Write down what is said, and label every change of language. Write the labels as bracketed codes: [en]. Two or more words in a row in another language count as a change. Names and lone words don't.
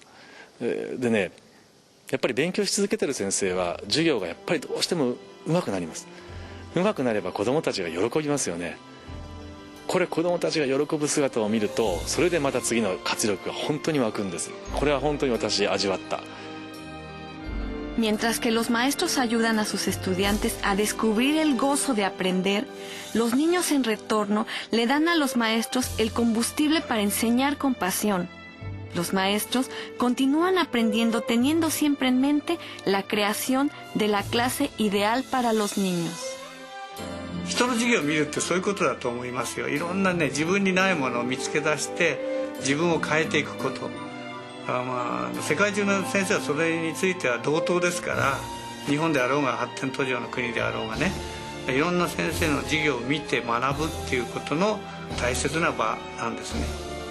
[ja] でね、やっぱり勉強し続けてる先生は授業がやっぱりどうしてもうまくなります。うまくなれば子供たちが喜びますよね。これ子供たちが喜ぶ姿を見ると、それでまた次の活力が本当に湧くんです。これは本当に私味わった。 [es] Mientras que los maestros ayudan a sus estudiantes a descubrir el gozo de aprender, los niños en retorno le dan a los maestros el combustible para enseñar con pasión. Los maestros continúan aprendiendo teniendo siempre en mente la creación de la clase ideal para los niños. [ja] 人の授業を見るってそういうことだと思いますよ。いろんなね、自分にないものを見つけ出して自分を変えていくこと。世界中の先生はそれについては同等ですから、日本であろうが発展途上の国であろうがね、いろんな先生の授業を見て学ぶっていうことの大切な場なんですね。